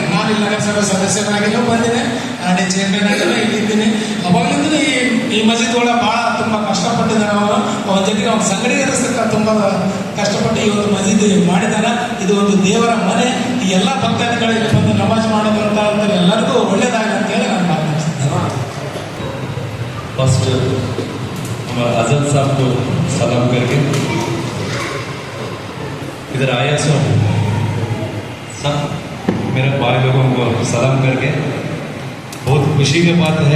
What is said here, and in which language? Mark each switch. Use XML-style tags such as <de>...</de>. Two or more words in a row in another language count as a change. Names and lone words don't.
<kn>ನಾನು ಇಲ್ಲಿ ನಗರಸಭೆ ಸದಸ್ಯನಾಗಿಯೂ ಬಂದಿದ್ದೆ, ನಾನೇ ಚೇರ್ಮನ್ ಆಗಿಲ್ಲ ಇಲ್ಲಿದ್ದೀನಿ. ಅವಾಗಲಿಂದ ಈ ಮಸೀದ್ ಒಳಗೆ ಭಾಳ ತುಂಬ ಕಷ್ಟಪಟ್ಟಿದ್ದಾನೆ. ಅವರು ಅವನ ಜೊತೆಗೆ ಅವನ ಸಂಗಡಿ ಏರಿಸಕ್ಕೆ ತುಂಬ ಕಷ್ಟಪಟ್ಟು ಈ ಒಂದು ಮಸೀದಿ ಮಾಡಿದ್ದಾನೆ. ಇದು ಒಂದು ದೇವರ ಮನೆ. ಈ ಎಲ್ಲ ಭಕ್ತಾದಿಗಳಿಗೆ ಬಂದು ನಮಾಜ್ ಮಾಡೋದಂತ ಎಲ್ಲರಿಗೂ ಒಳ್ಳೇದಾಗಲಿ ಅಂತೇಳಿ ನಾನು ಮಾತನಾಡ್ತಿದ್ದೇನೆ.</kn> <hi>फर्स्ट हमारे आज़ाद साहब को सलाम करके इधर आया सो सब मेरे भाई लोगों को सलाम करके बहुत खुशी की बात है।</hi>